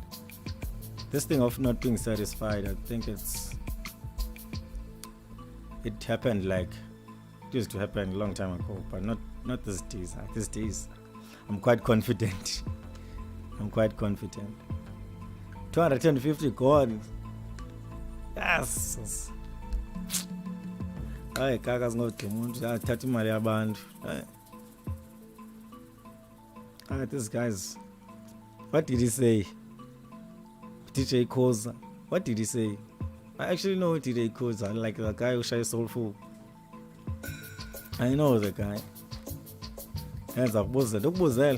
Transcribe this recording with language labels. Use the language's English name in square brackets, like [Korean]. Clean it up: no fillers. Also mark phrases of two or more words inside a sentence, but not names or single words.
[English] This thing of not being satisfied, I think it happened like it used to happen a long time ago, but not these days. These days, I'm quite confident. 250 gone. Yes. [Zulu] Hayi kaka singothi umuntu athatha imali yabantu. [English] This guy's, what did he say? DJ Koza. What did he say? I actually know DJ Koza, like the guy who shares soulful. I know the guy. Hands up, Buzel.